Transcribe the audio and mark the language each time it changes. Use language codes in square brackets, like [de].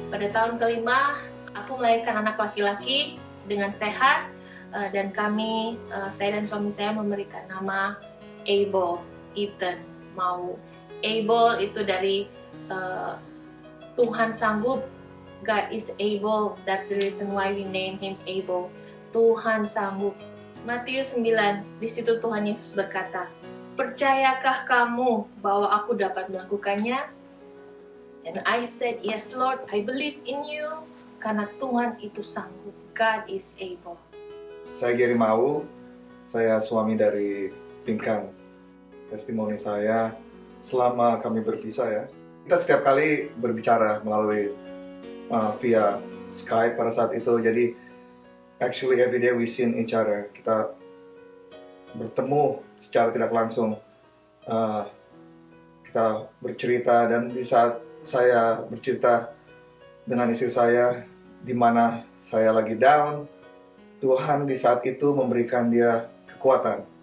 [id] Pada tahun kelima aku melahirkan anak laki-laki dengan sehat dan kami saya dan suami saya memberikan nama Abel, Ethan. Mau Abel itu dari Tuhan sanggup. [en] God is able. That's the reason why we name him Abel. [id] Tuhan sanggup. Matius 9, di situ Tuhan Yesus berkata, "Percayakah kamu bahwa aku dapat melakukannya?" [en] And I said, "Yes Lord, I believe in you." [id] Karena Tuhan itu sanggup. [en] God is able. [id] Saya Gary Mau, saya suami dari Pinkan. Testimoni saya selama kami berpisah ya. Kita setiap kali berbicara melalui via Skype pada saat itu. Jadi [en] actually every day we seen each other. [id] Kita bertemu secara tidak langsung. Kita bercerita, dan di saat saya bercerita dengan istri saya di mana saya lagi down, Tuhan di saat itu memberikan dia kekuatan.